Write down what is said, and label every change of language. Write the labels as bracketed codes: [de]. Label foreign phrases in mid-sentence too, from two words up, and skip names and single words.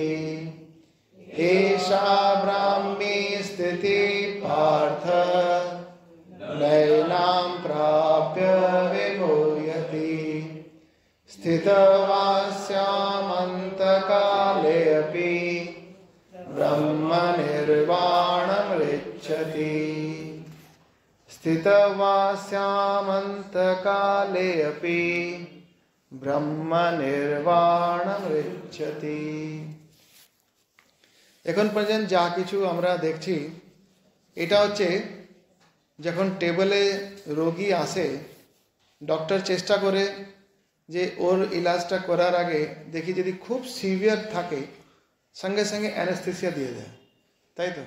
[sa] एषा ब्राह्मी स्थितिः पार्थ नैनां प्राप्य विमुह्यति स्थितवास्यामन्तकालेऽपि ब्रह्मनिर्वाणमृच्छति स्थितवास्यामन्तकालेऽपि ব্রহ্মনির্বাণমৃচ্ছতি। [bn] এখন পর্যন্ত যা কিছু আমরা দেখছি এটা হচ্ছে যখন টেবলে রোগী আসে, ডক্টর চেষ্টা করে যে ওর ইলাজটা করার আগে দেখি যদি খুব সিভিয়ার থাকে সঙ্গে সঙ্গে অ্যানেস্থেসিয়া দিয়ে দেয়, তাই তো?